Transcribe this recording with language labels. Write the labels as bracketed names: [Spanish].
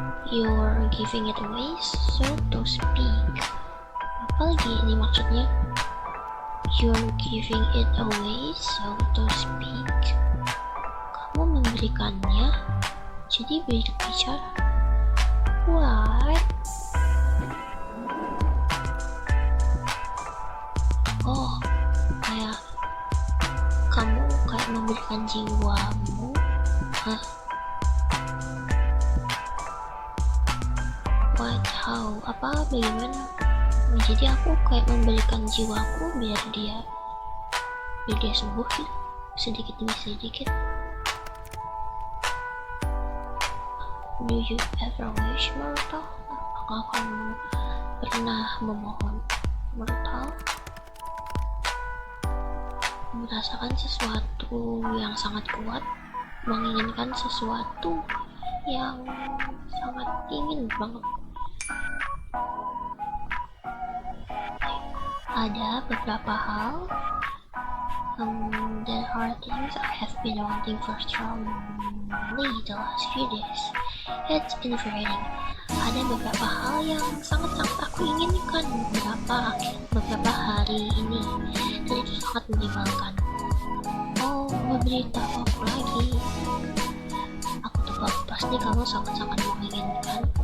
[English] You're giving it away, so to speak. [Indonesian] Apalagi ini maksudnya? [English] You're giving it away, so to speak. [Indonesian] Kamu memberikannya, jadi berbicara. [English] What? [Indonesian] Oh, kayak kamu kayak memberikan jiwamu. Hah? [English] What? How? [Indonesian] Apa? Bagaimana? Jadi aku kayak memberikan jiwaku biar dia sembuh gitu, sedikit demi sedikit. [English] Do you ever wish, Myrtle? [Indonesian] Apakah kamu pernah memohon, Myrtle? Merasakan sesuatu yang sangat kuat, menginginkan sesuatu yang sangat ingin banget. Ada beberapa hal [English] there are things I have been wanting for strongly the last few days. It's infuriating. [Indonesian] Ada beberapa hal yang sangat-sangat aku inginkan beberapa hari ini, dan itu sangat menyebalkan. Oh, berita apa lagi? Aku tuh pasti kamu sangat-sangat menginginkan.